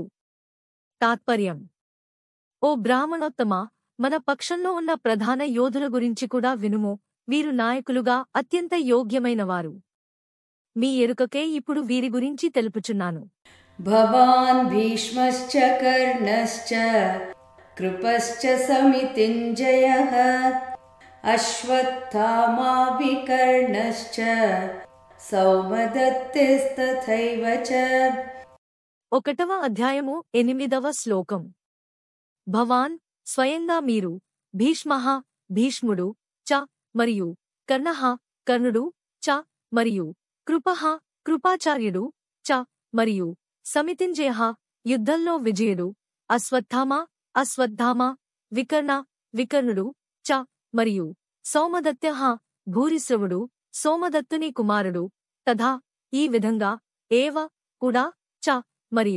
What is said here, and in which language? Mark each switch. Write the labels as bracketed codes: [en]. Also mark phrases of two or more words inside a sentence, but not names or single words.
[te] తాత్పర్యం. ఓ బ్రాహ్మణోత్తమ, మన పక్షంలో ఉన్న ప్రధాన యోధుల గురించి కూడా వినుము. వీరు నాయకులుగా అత్యంత యోగ్యమైనవారు. మీ ఎరుకకే ఇప్పుడు వీరి గురించి తెలుపుచున్నాను. [sa] भवान् भीष्मश्च कर्णश्च कृपश्च समितिञ्जयः अश्वत्थामा विकर्णश्च सौमदत्तिस्तथैव च. [te] 1వ అధ్యాయము 8వ శ్లోకం. భవాన్ స్వయంగా మీరు, భీష్మః భీష్ముడు, చ మరియు కర్ణః కర్ణుడు, చ మరియు కృపః కృపాచార్యుడు, చ మరియు సమితింజయః యుద్ధంలో విజయుడు, అశ్వత్థామ వికర్ణుడు, చ మరియు సౌమదత్యః భూరిశ్రవుడు, సోమదత్తుని కుమారుడు, తథా ఈ విధంగా, ఏవ కూడా, చ మరియు.